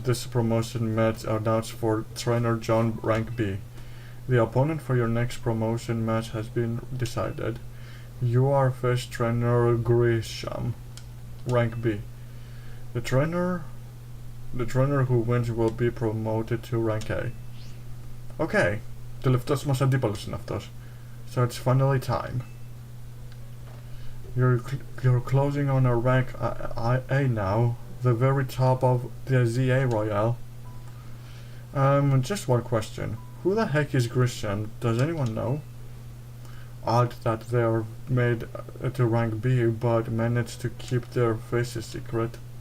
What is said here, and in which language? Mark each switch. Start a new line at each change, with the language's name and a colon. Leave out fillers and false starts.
English: This promotion match announced for trainer John rank B. The opponent for your next promotion match has been decided. You are first trainer Grisham, rank B. The trainer who wins will be promoted to rank A.
Greek: Okay, τελευταίος μας αντίπαλος είναι αυτός.
English: So it's finally time. You're closing on a rank A now, the very top of the ZA Royale. Just one question. Who the heck is Grisham? Does anyone know? Odd that they are made to rank B but managed to keep their faces secret.